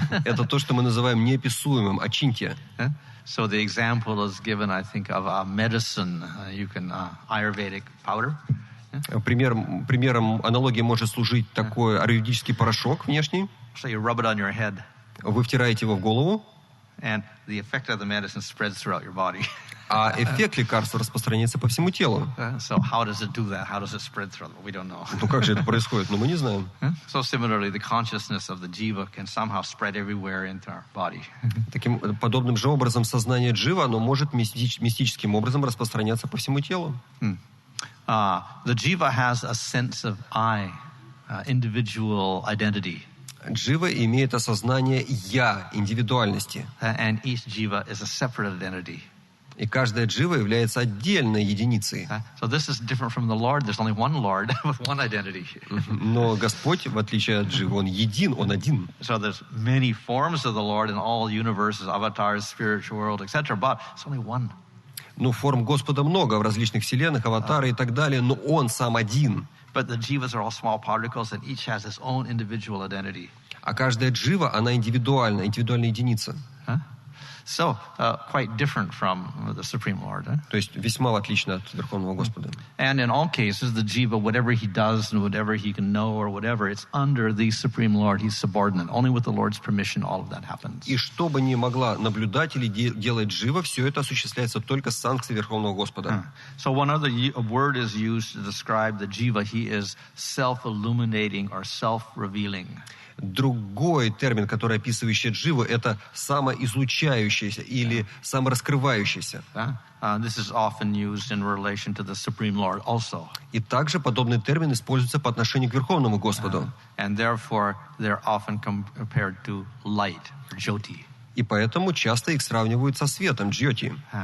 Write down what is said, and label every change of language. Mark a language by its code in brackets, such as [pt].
[ru] Это то, что мы называем неописуемым, ачинтья. [en] So the example is given, I think, of a medicine. You can Ayurvedic powder. [ru] Примером аналогии может служить такой аюрведический порошок внешний. [en] So you rub it on your head. [ru] Вы втираете его в голову. [en] And the effect of the medicine spreads throughout your body. [ru] А эффект лекарства распространяется по всему телу. [en] So how does it do that? How does it spread throughout? We don't know. [ru] Ну как же это происходит? Ну мы не знаем. [en] So similarly, the consciousness of the jiva can somehow spread everywhere into our body. [ru] Таким подобным же образом сознание джива, оно может мистическим образом распространяться по всему телу. [en] The jiva has a sense of I, individual identity. [ru] Джива имеет осознание «я», индивидуальности. [en] And each jiva is a separate identity. [ru] И каждая джива является отдельной единицей. [en] So this is different from the Lord. There's only one Lord with one identity. [ru] Но Господь, в отличие от дживы, Он един, Он один. [en] So there's many forms of the Lord in all universes, avatars, spiritual world, etc. But it's only one. [ru] Ну, форм Господа много в различных вселенных, аватары и так далее, но Он сам один. [en] But the jivas are all small particles, and each has its own individual identity. [ru] А каждая джива, она индивидуальная единица. [en] So, quite different from the Supreme Lord. [ru] То есть весьма отлично от Верховного Господа. [en] And in all cases, the jiva, whatever he does and whatever he can know or whatever, it's under the Supreme Lord. He's subordinate. Only with the Lord's permission, all of that happens. [ru] И что бы ни могла наблюдать или делать джива, все это осуществляется только с санкцией Верховного Господа. [en] So one other word is used to describe the jiva. He is self-illuminating or self-revealing. [ru] Другой термин, который описывающий дживу, это самоизлучающийся или самораскрывающийся. [en] This is often used in relation to the Supreme Lord also. [ru] И также подобный термин используется по отношению к Верховному Господу. [en] And therefore, they're often compared to light, or jyoti. [ru] И поэтому часто их сравнивают со светом, джьоти.